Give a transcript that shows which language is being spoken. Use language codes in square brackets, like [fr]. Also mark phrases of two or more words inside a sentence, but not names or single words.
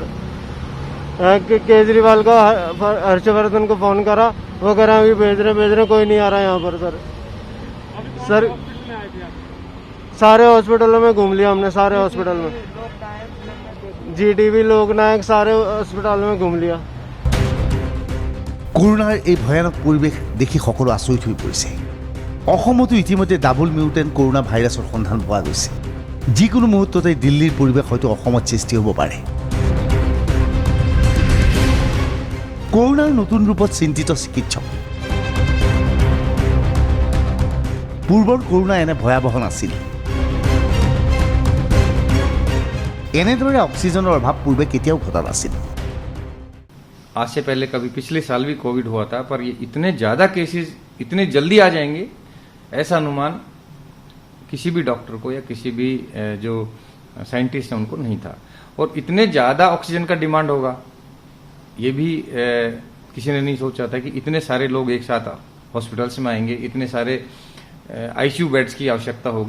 [hi] केजरीवाल को हर्षवर्धन को फ़ोन करा, वो कह रहा अभी भेज रहे, कोई नहीं आ रहा यहाँ पर। सर सारे हॉस्पिटलों में घूम लिया हमने, सारे हॉस्पिटल में, जीटीबी लोकनायक सारे हॉस्पिटलों में घूम लिया। [as] কৰোনাৰ এই ভয়ানক পৰিৱেশ দেখি সকলো আচৰিত হৈ পৰিছে। অসমতো ইতিমধ্যে [en] double mutant corona virusৰ [as] সন্ধান পোৱা গৈছে। যিকোনো মুহূৰ্ততে দিল্লীৰ পৰিৱেশ হয়তো অসমত সৃষ্টি হ'ব পাৰে। কৰোনাৰ নতুন ৰূপত চিন্তিত চিকিৎসক। পূৰ্বৰ কৰোনা এনে ভয়াৱহ নাছিল। এনেদৰে অক্সিজেনৰ অভাৱ পূৰ্বে কেতিয়াও ঘটা নাছিল। [hi] आज से पहले कभी पिछले साल भी कोविड हुआ था, पर ये इतने ज़्यादा केसेस इतने जल्दी आ जाएंगे ऐसा अनुमान किसी भी डॉक्टर को या किसी भी जो साइंटिस्ट हैं उनको नहीं था। और इतने ज़्यादा ऑक्सीजन का डिमांड होगा ये भी किसी ने नहीं सोचा था कि इतने सारे लोग एक साथ हॉस्पिटल्स में आएंगे, इतने सारे [en] ICU beds [hi] की आवश्यकता होगी।